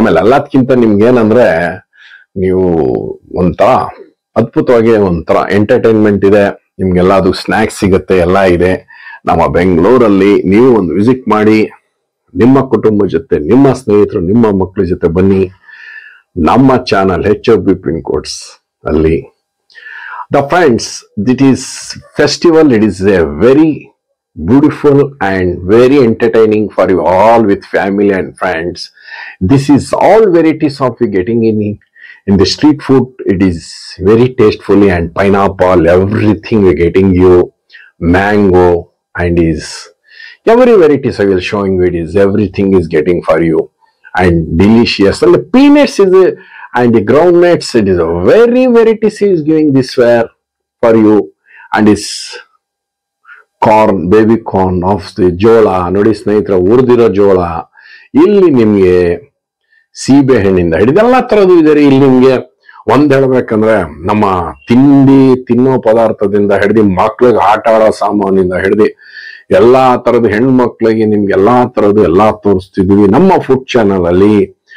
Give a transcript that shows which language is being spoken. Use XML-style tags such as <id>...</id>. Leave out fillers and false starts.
<kn>ಆಮೇಲೆ ಎಲ್ಲದಕ್ಕಿಂತ ನಿಮ್ಗೇನಂದ್ರೆ ನೀವು ಒಂಥರ ಅದ್ಭುತವಾಗಿ ಒಂಥರ ಎಂಟರ್ಟೈನ್ಮೆಂಟ್ ಇದೆ. ನಿಮ್ಗೆಲ್ಲ ಅದು ಸ್ನಾಕ್ಸ್ ಸಿಗುತ್ತೆ, ಎಲ್ಲ ಇದೆ ನಮ್ಮ ಬೆಂಗಳೂರಲ್ಲಿ. ನೀವು ಒಂದು ವಿಸಿಟ್ ಮಾಡಿ, ನಿಮ್ಮ ಕುಟುಂಬ ಜೊತೆ, ನಿಮ್ಮ ಸ್ನೇಹಿತರು, ನಿಮ್ಮ ಮಕ್ಕಳ ಜೊತೆ ಬನ್ನಿ. ನಮ್ಮ ಚಾನಲ್ HFB ಪಿನ್ ಕೋಡ್ಸ್ ಅಲ್ಲಿ</kn> <en>the friends, it is festival. It is a very beautiful and very entertaining for you all with family and friends. This is all varieties of we getting in the street food. It is very tastefully, and pineapple, everything we getting you, mango, and is every varieties I will showing you. It is everything is getting for you and delicious. And the peanuts is and the groundnuts, it is a very varieties is giving this ware for you. And it's corn, baby corn of the</en> <kn>ಜೋಳ ನೋಡಿ ಸ್ನೇಹಿತರೆ, ಹುರಿದಿರೋ ಜೋಳ. ಇಲ್ಲಿ ನಿಮ್ಗೆ ಸೀಬೆ ಹಣ್ಣಿಂದ ಹಿಡಿದು ಎಲ್ಲಾ ತರದ್ದು ಇದೆ. ಇಲ್ಲಿ ನಿಮ್ಗೆ ಒಂದ್ ಹೇಳ್ಬೇಕಂದ್ರೆ ನಮ್ಮ ತಿನ್ನೋ ಪದಾರ್ಥದಿಂದ ಹಿಡಿದು ಮಕ್ಳಿಗೆ ಆಟ ಆಡೋ ಸಾಮಾನಿಂದ ಹಿಡಿದು ಎಲ್ಲಾ ತರದ್ದು ಹೆಣ್ಮಕ್ಳಿಗೆ ನಿಮ್ಗೆ ಎಲ್ಲಾ ತರದ್ದು ಎಲ್ಲಾ ತೋರಿಸ್ತಿದೀವಿ ನಮ್ಮ ಫುಡ್ ಚಾನಲ್ ಅಲ್ಲಿ.</kn>